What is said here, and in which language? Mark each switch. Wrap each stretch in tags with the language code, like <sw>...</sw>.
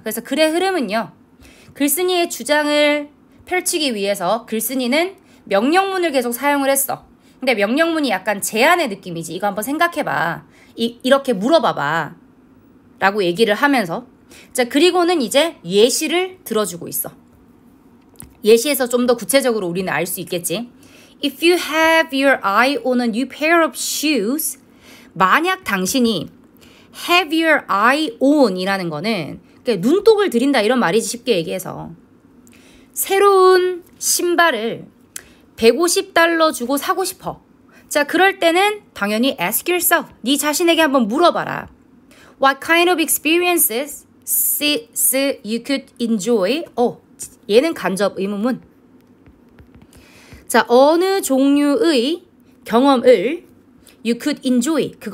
<ko>그래서 글의 흐름은요. 글쓴이의 주장을 펼치기 위해서 글쓴이는 명령문을 계속 사용을 했어. 근데 명령문이 약간 제안의 느낌이지. 이거 한번 생각해봐. 이렇게 물어봐봐. 라고 얘기를 하면서 자, 그리고는 이제 예시를 들어주고 있어. 예시에서 좀 더 구체적으로 우리는 알 수 있겠지.</ko> <en>If you have your eye on a new pair of shoes,</en> <ko>만약 당신이</ko> <en>have your eye on</en> <ko>이라는 거는 눈독을 들인다 이런 말이지, 쉽게 얘기해서. 새로운 신발을 $150 주고 사고 싶어. 자, 그럴 때는 당연히</ko> <en>ask yourself.</en> <ko>네 자신에게 한번 물어봐라.</ko> <en>What kind of experiences you could enjoy?</en> <ko>얘는 간접 의문문. 자, 어느 종류의 경험을</ko> <en>you could enjoy.</en>